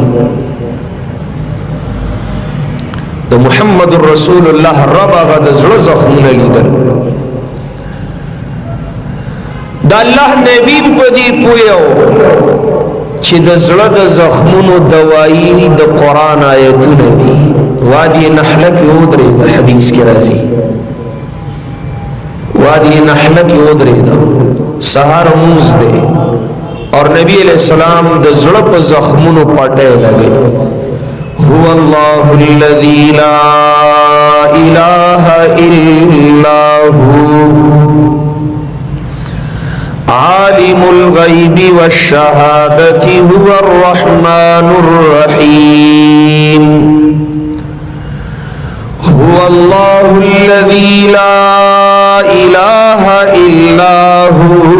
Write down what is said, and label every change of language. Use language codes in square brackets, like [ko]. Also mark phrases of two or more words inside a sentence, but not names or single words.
[ps] د [ar] محمد رسول الله [ps] رب هغه د زړه زخمونه لیدل د الله نبی په دې پویو چې د زړه د زخمونو دوايي د قران آیتونه دي وادي نحله کې ودرې د حدیث کې راځي وادي نحله کې ودرې دا سحر موز دے اور نبی [ar] علیہ السلام [ps] د زړه په زخمونو پټه لګي [ar] هو الله الذي لا اله الا هو عالم الغيب والشهادة هو الرحمن الرحيم هو الله الذي لا إله إلا هو